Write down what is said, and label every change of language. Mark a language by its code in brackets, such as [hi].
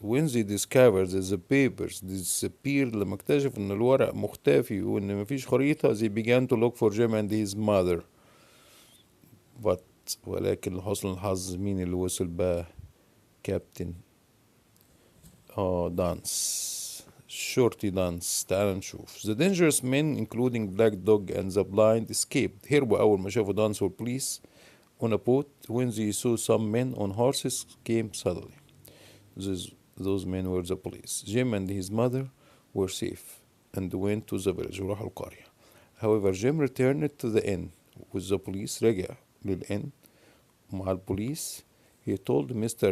[en] when they discovered that the papers disappeared، [ar] لما اكتشفوا ان الورق مختفي وان مفيش خريطة، [en] they began to look for Jim and his mother. [ar] ولكن لحسن الحظ مين اللي وصل بقى؟ كابتن دانس، شورتي دانس. تعال نشوف. [en] The dangerous men including Black Dog and the blind escaped. [ar] هربوا أول ما شافوا دانس والبوليس [en] on a boat. when they saw some men on horses came suddenly. Those men were the police. Jim and his mother were safe and went to the village، [ar] وراحوا القرية. [en] However, Jim returned to the inn with the police. [ar] رجع للإن مع البوليس. [en] He told Mr.